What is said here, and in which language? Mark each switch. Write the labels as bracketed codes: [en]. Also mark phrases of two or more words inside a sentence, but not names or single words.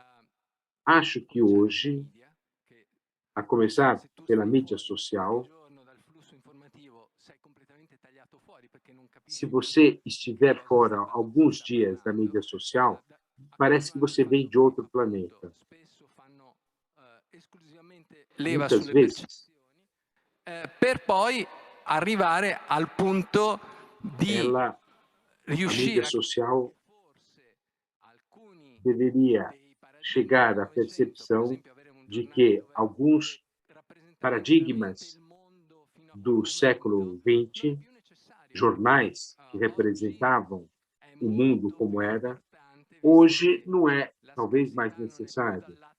[pt] Acho que hoje, a começar pela mídia social, se você estiver fora alguns dias da mídia social, parece que você vem de outro planeta. Muitas vezes, [it] per poi arrivare al punto di [pt] a mídia social deveria chegar à percepção de que alguns paradigmas do século XX, jornais que representavam o mundo como era, hoje não é talvez mais necessário.